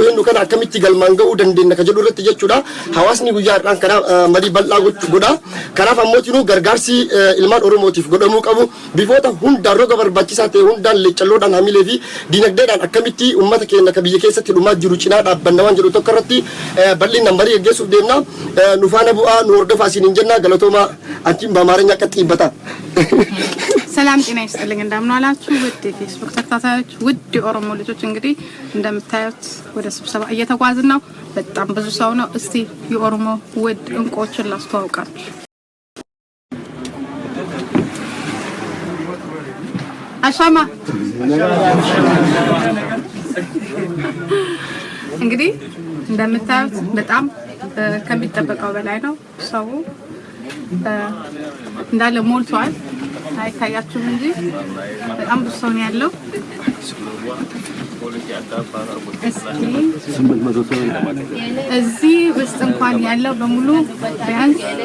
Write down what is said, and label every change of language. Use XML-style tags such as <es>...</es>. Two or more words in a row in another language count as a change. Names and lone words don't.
<om>hendu kana akkamitti galmaan ga'uu dandeenya ka jedhu irratti jechuudha hawaasni guyyaadhaan kana marii bal'aa godha kanaaf ammootinu gargaarsi ilmaan Oromootiif godhamu qabu bifoota hundaan roga barbaachisaa ta'e hundaan leecalloodhaan hamilee fi dinagdeedhaan akkamitti uummata keenya ka biyya keessatti dhumaa jiru cinaa dhaabbanna waan jedhu tokko irratti bal'inaan marii geggeessuuf deemna nu faana bu'aa nu hordofaa isiniin jenna galatooma</om> <am>anቺን በአማርኛ ቀጥ ይበታ ሰላም ጤና ይስጥልኝ እንደምን አላችሁ ውድ ፌስቡክ ተከታታዮች ውድ ኦሮሞ ልጆች እንግዲህ እንደምታዩት ወደ ስብሰባ እየተጓዝን ነው በጣም ብዙ ሰው ነው እስቲ የኦሮሞ ውድ እንቆችን ላስተዋውቃችሁ አሻማ እንግዲህ እንደምታዩት በጣም ከሚጠበቀው በላይ ነው ሰው እንዳለ ሞልቷል አይታያችሁም እንጂ በጣም ብዙ ሰው ነው ያለው እዚህ ውስጥ እንኳን ያለው በሙሉ ቢያንስ</am>